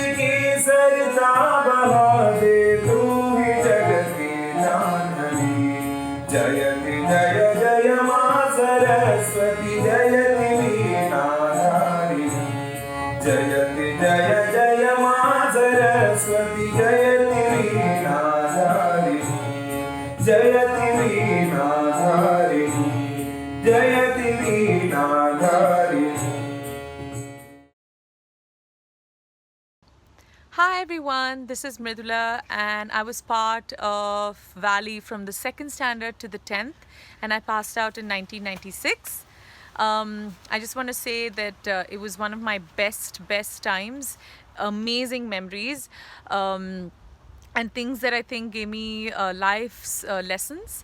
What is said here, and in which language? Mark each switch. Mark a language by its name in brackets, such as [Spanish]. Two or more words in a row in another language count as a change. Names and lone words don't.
[Hindi] की सरिता बहा दे तू ही जगत की जानवी जयति जय जय माँ सरस्वती जयति वीणाधारिणी जयति जय जय माँ सरस्वती जयति वीणाधारिणी जयति वीणाधारिणी जयति वीणाधारिणी [English] Hi everyone, this is Mridula and I was part of Valley from the 2nd standard to the 10th and I passed out in 1996. I just want to say that it was one of my best times, amazing memories and things that I think gave me life's lessons.